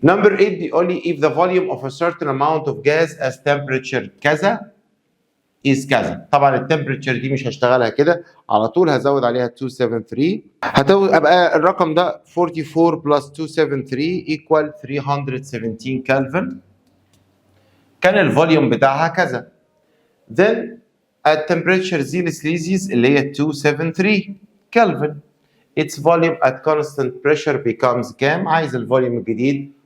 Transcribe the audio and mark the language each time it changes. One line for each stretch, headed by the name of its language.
Arabic: نمبر 8 بيقول لي
English: if the volume of a certain amount of gas as temperature
Arabic: كذا
English: is كذا.
Arabic: طبعا التمبريتشر دي مش هشتغلها كده على طول، هزود عليها 273 هتبقى الرقم ده
English: 44 plus 273 equal 317
Arabic: كلفن. كان الفوليوم بتاعها كذا.
English: then at temperature zero celsius
Arabic: اللي هي 273 كلفن
English: its volume at constant pressure becomes
Arabic: كام؟ عايز الفوليوم الجديد.